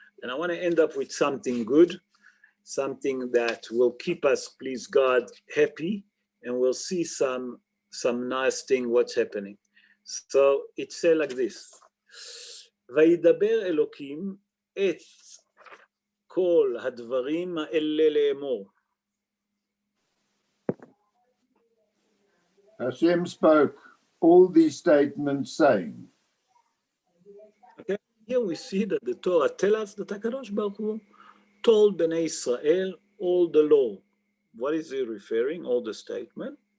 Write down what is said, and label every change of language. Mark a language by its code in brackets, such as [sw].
[en] And I want to end up with something good, something that will keep us, please God, happy, and we'll see some nice thing what's happening. So it says like this, [he] וידבר אלוקים את כל הדברים האלה לאמור. [en] Hashem spoke all these statements saying. Okay, here we see that the Torah tells us that HaKadosh Baruch Hu told Bnei Israel all the law. What is he referring? All the statement.